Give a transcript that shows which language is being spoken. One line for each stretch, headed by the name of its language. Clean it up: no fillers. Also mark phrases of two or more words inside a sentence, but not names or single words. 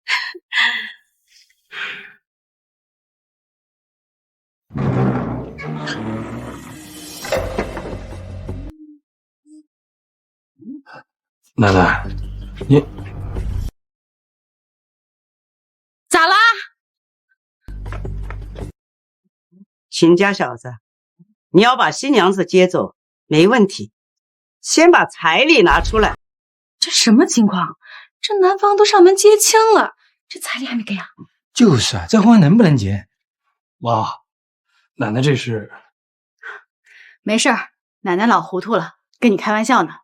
Chinese: 奶奶，你咋啦？秦家小子，你要把新娘子接走沒問題，先把彩禮拿出來。這什麼情況？這男方都上門接親了，這彩禮還沒給啊？就是啊，這婚能不能結？媽，奶奶這是…… 沒事兒，奶奶老糊塗了，跟你開玩笑呢。